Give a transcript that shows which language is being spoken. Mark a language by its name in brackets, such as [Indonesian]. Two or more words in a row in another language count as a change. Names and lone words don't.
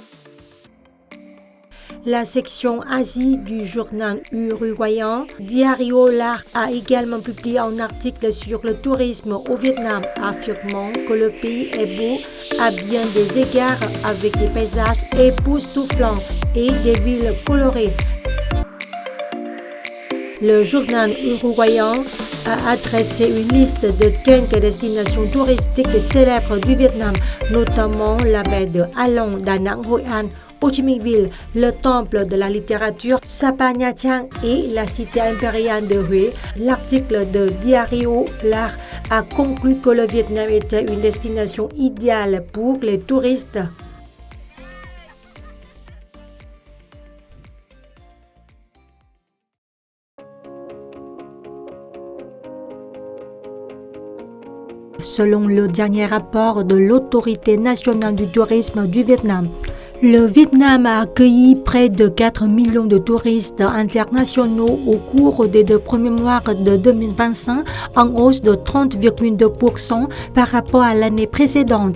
[French] La section Asie du journal uruguayen Diario Lar a également publié un article sur le tourisme au Vietnam, affirmant que le pays est beau à bien des égards avec des paysages époustouflants et des villes colorées. Le journal uruguayen a adressé une liste de 15 destinations touristiques célèbres du Vietnam, notamment la baie de Ha Long, Da Nang, Hội An, Ho Chi Minh Ville, le temple de la littérature Sapa Nha Trang et la cité impériale de Huế. L'article de Diario Lar a conclu que le Vietnam était une destination idéale pour les touristes. Selon le dernier rapport de l'Autorité nationale du tourisme du Vietnam, le Vietnam a accueilli près de 4 millions de touristes internationaux au cours des 2 premiers mois de 2025, en hausse de 30,2% par rapport à l'année précédente.